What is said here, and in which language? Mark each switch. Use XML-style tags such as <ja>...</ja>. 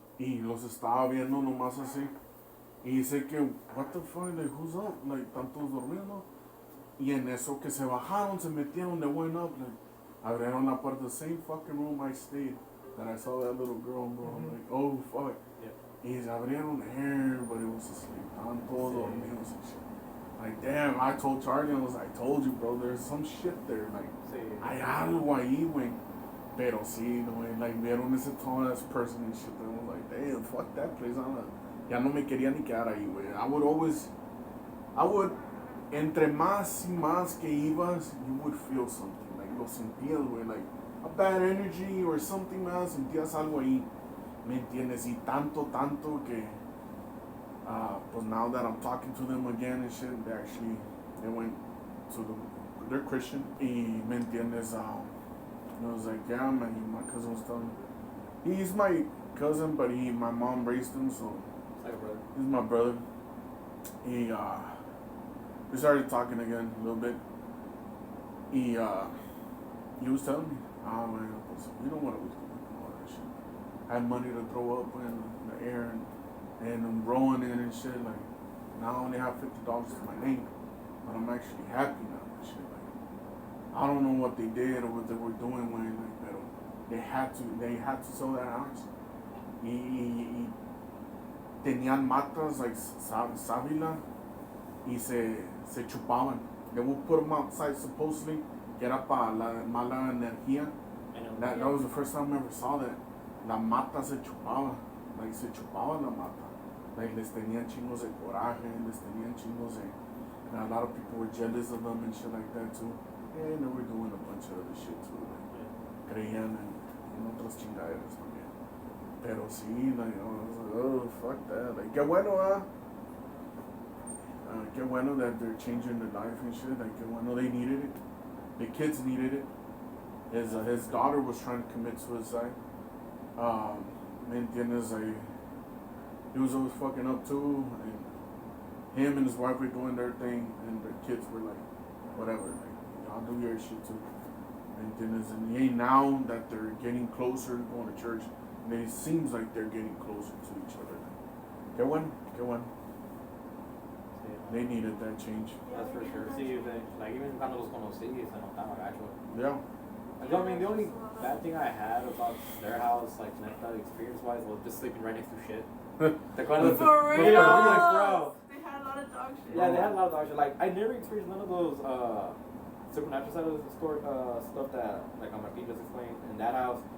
<es>Y los estaba viendo nomás así. Y dice que,</es> <en>what the fuck, like, who's up?</en> <es>Like, están todos durmiendo. Y en eso que se bajaron, se metieron,</es> <en>they went up, like,</en> <es>abrieron la puerta,</es> <en>the same fucking room I stayed, that I saw that little girl, bro. I'm like, oh, fuck. Yeah.</en> <es>Y se abrieron,</es> <en>everybody was asleep.</en> <es>Estaban todos dormidos</es> <en>and shit. Like, damn, I told Charlie, I told you, bro, there's some shit there.</en> <es>Like, hay algo ahí, güey. Pero sí, güey, like, vieron ese</es> <en>tall ass person and shit. And I was like, damn, fuck that place.</en> <es>Ya no me quería ni quedar ahí, güey.</es> <en>I would,</en> <es>entre más y más que ibas,</es> <en>you would feel something.</en> <es>Like, lo sentías, güey.</es> <en>Like, a bad energy or something</en> <es>más, sentías algo ahí. ¿Me entiendes? Y tanto que...</es> <en>but now that I'm talking to them again and shit, they went they're Christian.</en> <es>Y me entiendes,</es> <en>I was like, yeah, man, my cousin was telling me. He's my cousin, but my mom raised him, so. Like a brother. He's my brother. We started talking again a little bit. He was telling me, man, you know what I was doing, all that shit. I had money to throw up in the air and I'm rolling in and shit. Like, now I only have $50 to my name, but I'm actually happy now and shit. Like, I don't know what they did or what they were doing when, like, pero they had to sell that house.</en> <es>Y tenían matas like sábila y se chupaban.</es> <en>They would put them outside supposedly,</en> <es>que era para la mala energía.</es> <en>That was the first time I ever saw that.</en> <es>La mata se chupaba, like se chupaba la mata. Like les tenían chingos de coraje, les tenían chingos de...</es> <en>And a lot of people were jealous of them and shit like that too. And they were doing a bunch of other shit too.</en> <es>Like, creían en otras chingaderas también. Pero sí,</es> <en>like, I was like, oh, fuck that. Like,</en> <es>qué bueno, qué bueno</es> <en>that they're changing their life and shit. Like, qué bueno they needed it. The kids needed it. His daughter was trying to commit suicide.</en> <es>¿Me entiendes?</es> <en>He was always fucking up too, and him and his wife were doing their thing, and their kids were like, whatever, like, y'all do your shit too.</en> <es>¿Me entiendes?</es> <en>And now that they're getting closer, going to church, and it seems like they're getting closer to each other.</en> <es>Qué bueno, qué bueno.</es> <en>They needed that change. That's for sure.</en> <es>Sí, like even cuando los conocí, se notaba gacho.</es> <en>Yeah. I mean, the only bad thing I had about their house, like neta, experience-wise, was just sleeping right next to shit.</en> <es>¿Te acuerdas?</es> <en>For real? Yeah, like, bro. They had a lot of dog shit. Yeah, they had a lot of dog shit. Like, I never experienced none of those supernatural side of the story, stuff that, like, on my feet just explained in that house.</en>